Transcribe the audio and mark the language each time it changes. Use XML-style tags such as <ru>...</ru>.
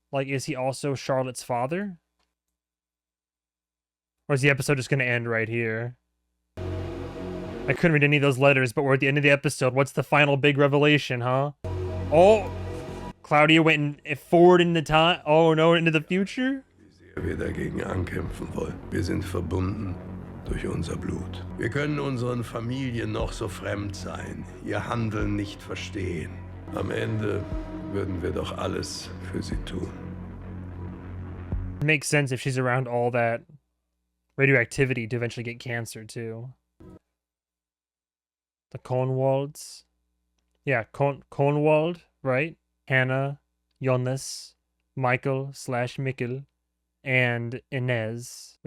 <en>Like, is he also Charlotte's father? Or is the episode just going to end right here? I couldn't read any of those letters, but we're at the end of the episode. What's the final big revelation, huh? Oh! Claudia went forward in the time. Oh no, into the future?</en> <de>Wie sehr wir dagegen ankämpfen wollen. Wir sind verbunden. durch unser Blut. Wir können unseren Familien noch so fremd sein, ihr Handeln nicht verstehen. Am Ende würden wir doch alles für sie tun.</de> <en>It makes sense if she's around all that radioactivity to eventually get cancer too. The Cornwalds. Yeah, Cornwald, right? Hannah, Jonas, Michael / Mikkel, and Inez.</en>